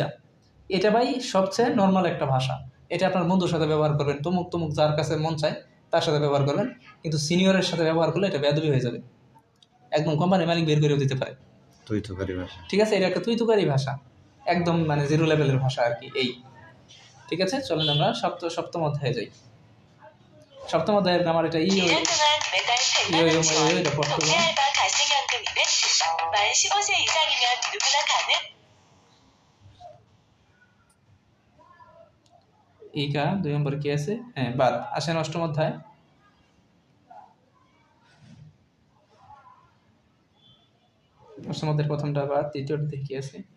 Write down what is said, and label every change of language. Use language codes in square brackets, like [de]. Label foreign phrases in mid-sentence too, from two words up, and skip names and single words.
[bn] এটা ভাই সবচেয়ে নর্মাল একটা ভাষা, এটা আপনার বন্ধুর সাথে ব্যবহার করবেন, তমুক তমুক যার কাছে মন চায় তার সাথে ব্যবহার করবেন, কিন্তু সিনিয়রের সাথে ব্যবহার করলে এটা বেয়াদবি হয়ে যাবে, একদম কোম্পানির মালিক বের করেও দিতে পারে। তৈতকারী ভাষা। ঠিক আছে, এটা একটা তুই ভাষা, একদম মানে [en] zero level [bn] ভাষা আর কি। এই ঠিক আছে, চলেন আমরা সপ্তম অধ্যায়ে যাই। সপ্তম অধ্যায়ের আমার এটা [ko] 기준 동안 매달 100만 원 지원, 이거 버튼. 동네 알바 갈생연금 이벤트, 만 15세 이상이면 누구나 가능. [bn] ইকা 2 নম্বর কি আছে? হ্যাঁ, বাদ। আসেন অষ্টম অধ্যায়। অষ্টম অধ্যায়ের প্রথমটা বাদ, দ্বিতীয়টা কি আছে?